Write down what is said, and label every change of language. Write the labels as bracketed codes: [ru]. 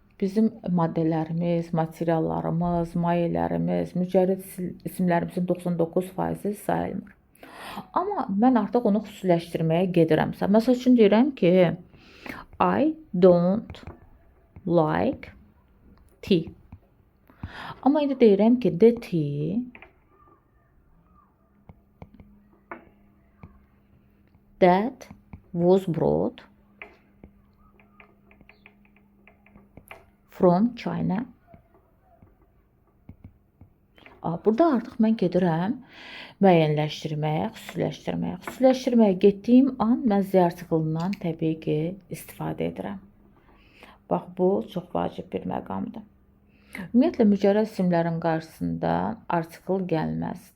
[az] Bizim maddələrimiz, materiallarımız, mayələrimiz, mücərrəd isimlərimizin 99% sayılmır. Amma mən artıq onu xüsusiləşdirməyə gedirəmsə, məsəl üçün deyirəm ki, [en] I don't like tea. [az] Amma indi deyirəm ki, [en] the tea that was brought from China. [az] Burada artıq mən gedirəm müəyyənləşdirməyə, xüsusiləşdirməyə. Xüsusiləşdirməyə getdiyim an mən Z artiklından təbii ki, istifadə edirəm. Bax, bu çox vacib bir məqamdır. Ümumiyyətlə, mücərrəd isimlərin qarşısında artikl gəlməz.